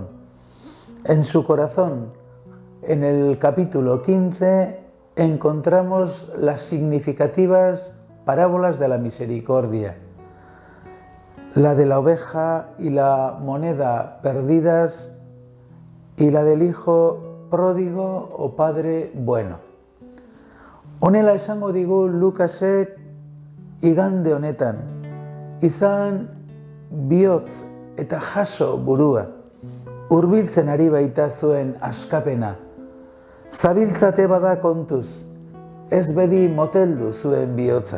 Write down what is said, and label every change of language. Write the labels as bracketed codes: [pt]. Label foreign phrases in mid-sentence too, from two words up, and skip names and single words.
[es] En su corazón, en el capítulo 15, encontramos las significativas parábolas de la misericordia, la de la oveja y la moneda perdidas y la del hijo pródigo o padre bueno. [eu] Honela esango digu Lukasek igande honetan, izan bihotz eta jaso burua, hurbiltzen ari baita zuen askapena. Zabiltzate bada kontuz, ez bedi moteldu zuen bihotza.